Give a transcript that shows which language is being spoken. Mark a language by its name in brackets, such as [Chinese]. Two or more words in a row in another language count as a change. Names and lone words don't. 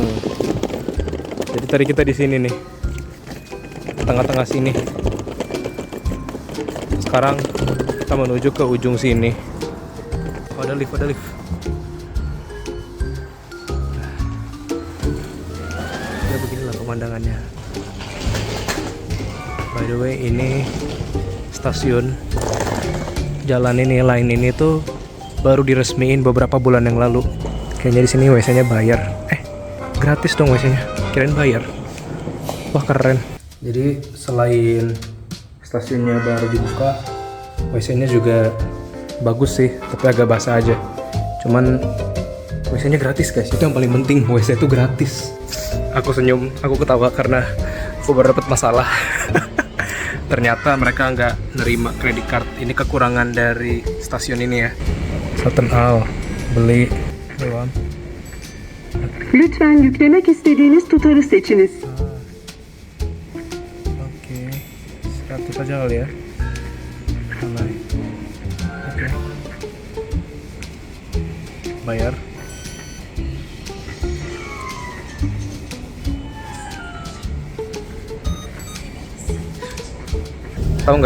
[Indonesian] Jadi tadi kita di sini nih. Tengah-tengah sini. Sekarang kita menuju ke ujung sini. Oh, ada lift. Ya beginilah pemandangannya. [English] By the way, [Indonesian] ini stasiun. Jalan ini, line ini tuh baru diresmiin beberapa bulan yang lalu. Kayaknya di sini WC-nya bayar. Gratis dong WC-nya. Kirain bayar. Wah, keren. Jadi selain stasiunnya baru dibuka, WC-nya juga bagus sih, tapi agak basah aja. Cuman WC-nya gratis guys, itu yang paling penting. WC itu gratis. Aku senyum, aku ketawa karena aku baru dapat masalah. Ternyata mereka nggak nerima kredit card. Ini kekurangan dari stasiun ini ya. [Turkish] Satın al, beli, devam. Lütfen yüklemek istediğiniz tutarı seçiniz. [Indonesian] Oke, 100 aja kali ya. Mulai. Oke. Bayar. Tahu nggak?